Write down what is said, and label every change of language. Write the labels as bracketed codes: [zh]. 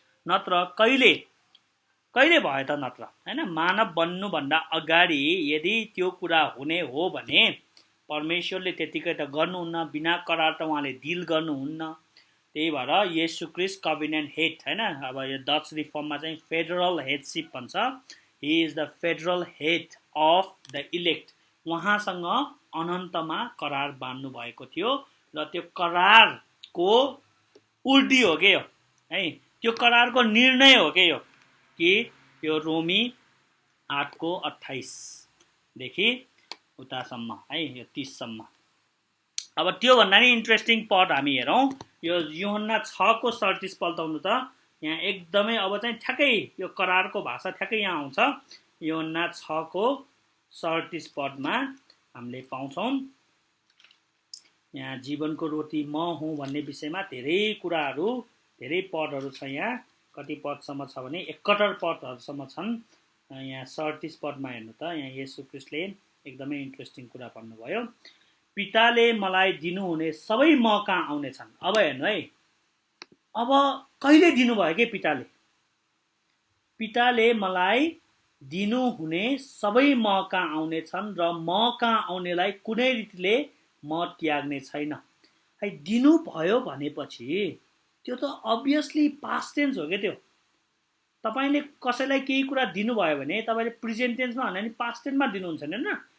[ne] नत्र कहिले भयो त, नत्र होइन। मानव बन्नुभन्दा अगाडि यदि त्यो कुरा हुने हो भने परमेश्वरले त्यतिकै त गर्नुहुन्न, बिना करार त उहाँले डिल गर्नुहुन्न। त्यही भएर येशू ख्रीष्ट कभिनेन्ट हेड होइन। अब यो डच रिफर्ममा चाहिँ फेडरल हेडसिप भन्छ। [en] He is the federal head of the elect. [ne] उहाँसँग अनन्तमा करार बाँध्नु भएको थियो, र त्यो करारको उल्टी हो के यो है, त्यो करारको निर्णय हो के यो, कि यो रोमी 8को 28 देखि उतासम्म है, यो 30 सम्म। अब त्योभन्दा नि इन्ट्रेस्टिङ पद हामी हेरौँ। यो यूहन्ना 6 को 37 पल्टाउनु त यहाँ एकदमै अब चाहिँ ठ्याक्कै यो करारको भाषा ठ्याक्कै यहाँ आउँछ। यूहन्ना 6 को 37 पदमा हामीले पाउँछौँ, यहाँ जीवनको रोटी म हुँ भन्ने विषयमा धेरै कुराहरू, धेरै पदहरू छ। यहाँ कति पदसम्म छ भने 71 पदहरूसम्म छन्। यहाँ 37 पदमा हेर्नु त, यहाँ येशू ख्रीष्टले एकदमै इन्ट्रेस्टिङ कुरा भन्नुभयो, पिताले मलाई दिनुहुने सबै म कहाँ आउनेछन्। अब हेर्नु है, अब कहिले दिनुभयो के पिताले? पिताले मलाई दिनुहुने सबै म कहाँ आउनेछन् र म कहाँ आउनेलाई कुनै रीतिले म त्याग्ने छैन। है, दिनुभयो भनेपछि त्यो त अभियसली पास्ट टेन्स हो क्या। त्यो तपाईँले कसैलाई केही कुरा दिनुभयो भने तपाईँले प्रेजेन्ट टेन्समा भन्दा नि पास्ट टेन्समा दिनुहुन्छ नि होइन।